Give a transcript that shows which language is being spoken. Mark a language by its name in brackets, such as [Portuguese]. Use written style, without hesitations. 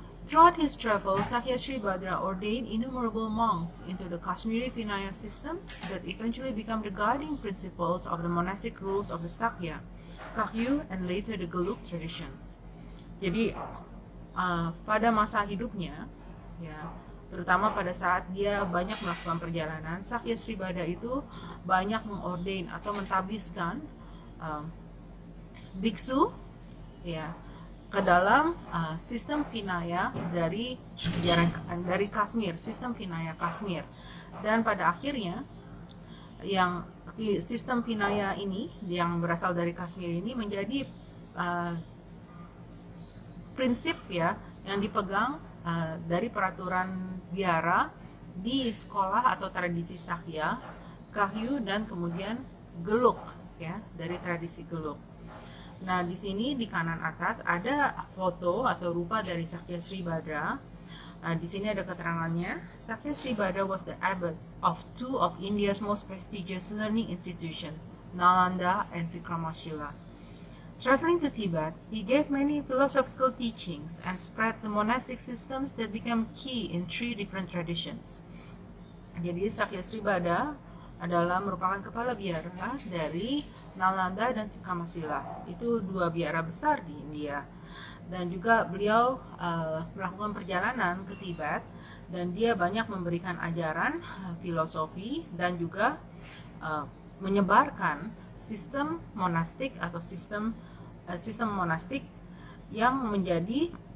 [English] Throughout his travels, Sakya Sri Badra ordained innumerable monks into the Kashmiri Vinaya system that eventually became the guiding principles of the monastic rules of the Sakya, Kakyu, and later the Gelug traditions. [Indonesian] Jadi pada masa hidupnya, ya, terutama pada saat dia banyak melakukan perjalanan, Sakya Sri Badra itu banyak mengordain atau mentabiskan biksu, ya, ke dalam sistem Vinaya dari Kashmir, sistem Vinaya Kashmir. Dan pada akhirnya yang sistem Vinaya ini yang berasal dari Kashmir ini menjadi prinsip ya yang dipegang dari peraturan biara di sekolah atau tradisi Sakya, Kakyu, dan kemudian Gelug ya, dari tradisi Gelug. Nah, di sini di kanan atas ada foto atau rupa dari Sakya Sri Badra. Di sini ada keterangannya. [English] Sakya Sri Badra was the abbot of 2 of India's most prestigious learning institutions, Nalanda and Vikramashila. Traveling to Tibet, he gave many philosophical teachings and spread the monastic systems that became key in 3 different traditions. [Indonesian] Jadi Sakya Sri Badra adalah merupakan kepala biara dari Nalanda dan Vikramashila. Itu 2 biara besar di India. Dan juga beliau melakukan perjalanan ke Tibet, dan dia banyak memberikan ajaran filosofi dan juga menyebarkan sistem monastik atau sistem monastik yang menjadi